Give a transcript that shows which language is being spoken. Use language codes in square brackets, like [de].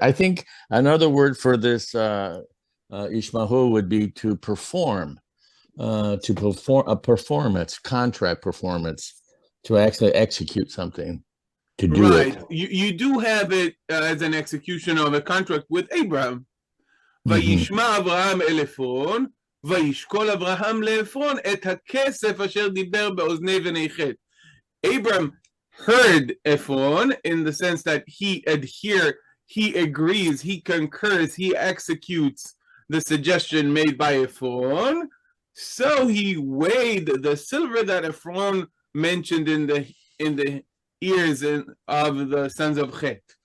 [en] I think another word for this Ishmael would be to perform a performance, contract performance, to actually execute something, to do it. You do have it as an execution of a contract with Abraham. [he] וישמע אברהם אל עפרון, וישקול אברהם לעפרון את הכסף אשר דיבר באוזני בני חת. [en] Abraham heard Ephron in the sense that he agrees, he concurs, he executes the suggestion made by Ephron. So he weighed the silver that Ephron mentioned in the ears of the sons of Chet.